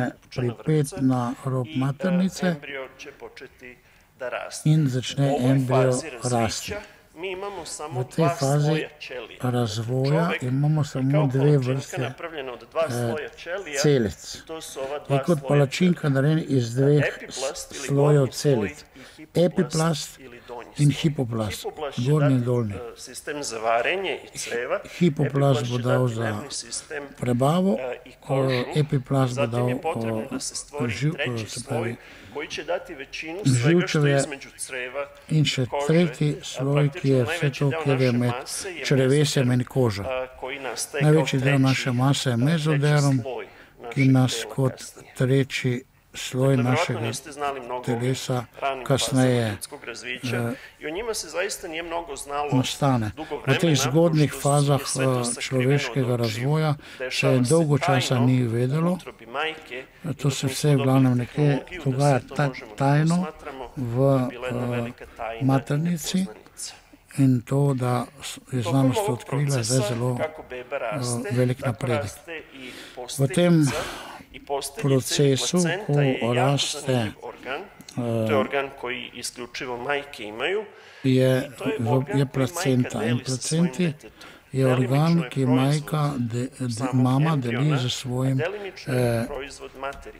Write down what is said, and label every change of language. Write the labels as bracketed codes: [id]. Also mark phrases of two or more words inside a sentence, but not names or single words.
[sr] nastati pučana [sl] pripet [sr] vrpca [sl] na rob [sr] i [sl] maternice [sr] embrio će početi da raste. [sl] in začne [sr] U ovoj [sl] embrio [sr] fazi [sl] rasti. [sr] razvića mi imamo samo [sl] V tej [sr] dva [sl] fazi [sr] sloja ćelija. [sl] razvoja [sr] Čovek [sl] imamo [sr] je [sl] samo [sr] kao [sl] dve [sr] palačinka [sl] vrste [sr] napravljena od dva sloja ćelija. [sl] celic. [sr] To su ova [sl] Je [sr] dva [sl] kot [sr] sloja [sl] palačinka narejen iz dveh [sr] epiplast ili [sl] slojev [sr] gornji sloj [sl] celic. [sr] i hipoplast [sl] Epiplast [sr] ili donji [sl] in [sr] sloj. [sl] hipoplast, [sr] Hipoplast će [sl] gornji in [sr] dati, [sl] dolnji. [sr] sistem za varenje i creva. [sl] Hipoplast [sr] Epiplast [sl] bo [sr] će [sl] dal [sr] dati [sl] za [sr] nervni sistem [sl] prebavo, [sr] i kožu. [sl] epiplast bo [sr] Zatim [sl] dal [sr] je potrebno da se stvori treći [sl] se [sr] sloj [sl] pravi, [sr] koji će dati većinu svega što je [sl] živčevje [sr] između creva [sl] in še [sr] kože. [sl] tretji sloj, ki je vse to, kjer je med črevesjem in kožo. [sr] koji nastaje [sl] Največji [sr] kao [sl] del [sr] treći, [sl] naše mase je [sr] treći [sl] mezoderom, [sr] sloj [sl] ki [sr] našeg [sl] nas [sr] tela [sl] kot [sr] kasnije. [sl] treći sloj [sr] Verovatno [sl] našega [sr] niste znali mnogo [sl] telesa [sr] o ranim [sl] kasneje, [sr] fazama ljudskog razvića i o njima se zaista nije mnogo znalo [sl] nastane. [sr] dugo [sl] V [sr] vremena. [sl] teh zgodnih [sr] pošto [sl] fazah [sr] je sve to sakriveno [sl] človeškega [sr] od očiju. [sl] razvoja se [sr] Dešava [sl] dolgo časa [sr] tajno [sl] ni [sr] u [sl] vedelo. [sr] utrobi majke i [sl] To [sr] dok [sl] se [sr] nismo [sl] vse v glavnem [sr] dobili [sl] nekje [sr] tehnologiju da [sl] dogaja [sr] sve to možemo da [sl] tajno [sr] posmatramo, [sl] v [sr] je bila jedna velika tajna i [sl] maternici [sr] nepoznanica. [sl] in to, da je [sr] Tokom [sl] znanost [sr] ovog [sl] odkrila, je [sr] procesa, [sl] zdaj zelo [sr] kako beba raste, [sl] velik [sr] tako [sl] napredek. [sr] raste i [sl] V tem [sr] posteljica i posteljica [sl] procesu, [sr] ili placenta [sl] ko [sr] je jako [sl] raste, [sr] zanimljiv organ. To je organ koji isključivo majke imaju. [sl] je [sr] To je organ [sl] je [sr] koji [sl] placenta [sr] majka [sl] in [sr] deli sa svojim [sl] placenti [sr] detetom. [sl] je organ, [sr] Delimično je [sl] ki [sr] proizvod [sl] majka, [sr] samog [sl] mama [sr] embriona, [sl] deli z [sr] a [sl] svojim [sr] delimično je proizvod materice.